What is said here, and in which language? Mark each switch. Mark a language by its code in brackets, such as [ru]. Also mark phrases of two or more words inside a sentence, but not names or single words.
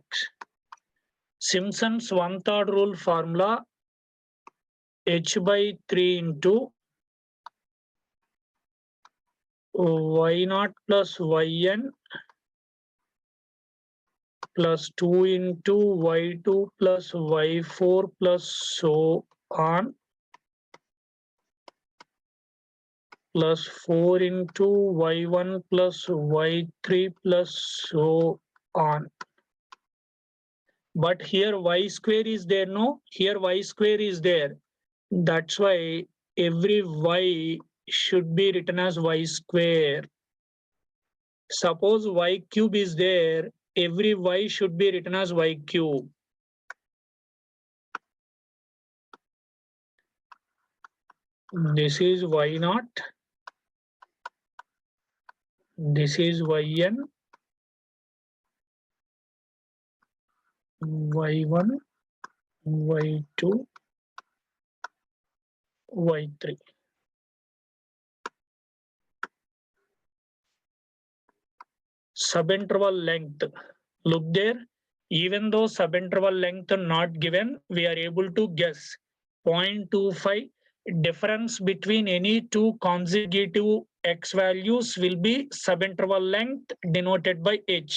[en] Simpson's one-third rule formula h by 3 into y naught plus yn plus 2 into y2 plus y4 plus so on plus 4 into y1 plus y3 plus so on. But here y square is there, no? Here y square is there. That's why every y should be written as y square. Suppose y cube is there, every y should be written as y cube. This is y naught. This is yn, y1, y2, y3. Subinterval length. Look there. Even though subinterval length not given, we are able to guess 0.25. Difference between any two consecutive x values will be subinterval length denoted by h.